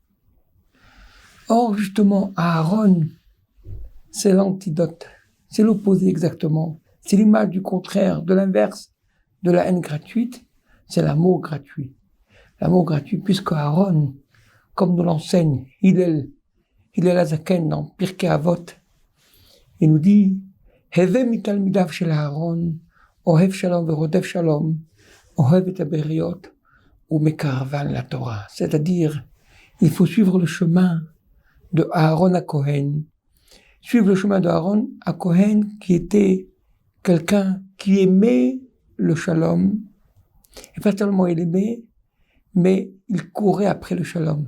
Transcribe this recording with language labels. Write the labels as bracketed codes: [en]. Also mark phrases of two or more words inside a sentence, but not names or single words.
[fr] Or, justement, Aaron, c'est l'antidote, c'est l'opposé exactement, c'est l'image du contraire, de l'inverse de la haine gratuite, c'est l'amour gratuit. L'amour gratuit, puisque Aaron, comme nous l'enseigne Hillel Azaken dans Pirkei Avot, il nous dit [he] הוי מתלמידיו של אהרן, אוהב שלום ורודף שלום, אוהב את הבריות, ומקרבן לתורה. [fr] C'est-à-dire, il faut suivre le chemin de Aaron à Cohen. Suivre le chemin de Aaron à Cohen, qui était quelqu'un qui aimait le shalom, et pas seulement il aimait, mais il courait après le shalom.